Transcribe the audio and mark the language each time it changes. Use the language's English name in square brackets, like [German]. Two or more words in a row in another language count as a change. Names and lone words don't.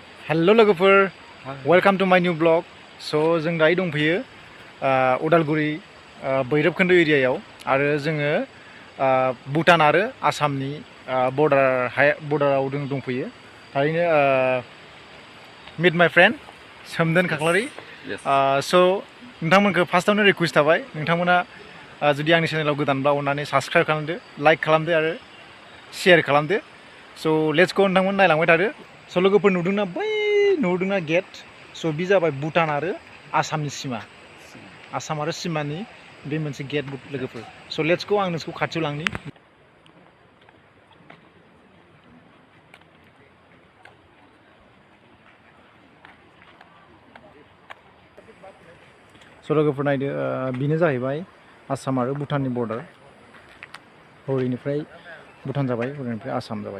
[Bodo] Hello लोगोफोर, [English] welcome to my new blog. [Bodo] So जों दायो दंफैयो उदालगुरि बैरबखोन्दो एरियायाव आरो जोङो भुटान आरो आसामनि बर्डाराव दंफैयो। थारैनो [English] meet my friend [Bodo] सोमदोन खाख्लारि। So नोंथांमोनखौ फार्स्टआवनो रिक्वेस्ट थाबाय नोंथांमोना जुदि आंनि चेनेलाव गोदानब्ला अननानै साबस्क्राइब खालामदो, लाइक खालामदो आरो शेयार खालामदो। So [English] let's go [Bodo] नोंथांमोन नायलांबाय थादो। So लोगोफोर नुदोंना गेट। So बे जाबाय भुटान आरो आसामनि सिमा। आसाम आरो सिमानि बे मोनसे गेट लोगोफोर। So [English] let's go [Bodo] आं नोंसोरखौ खाथियाव लांनि। So लोगोफोर नायदो बेनो जाहैबाय आसाम आरो भुटाननि बर्डार। हरैनिफ्राय भुटान जाबाय, हरैनिफ्राय आसाम जाबाय।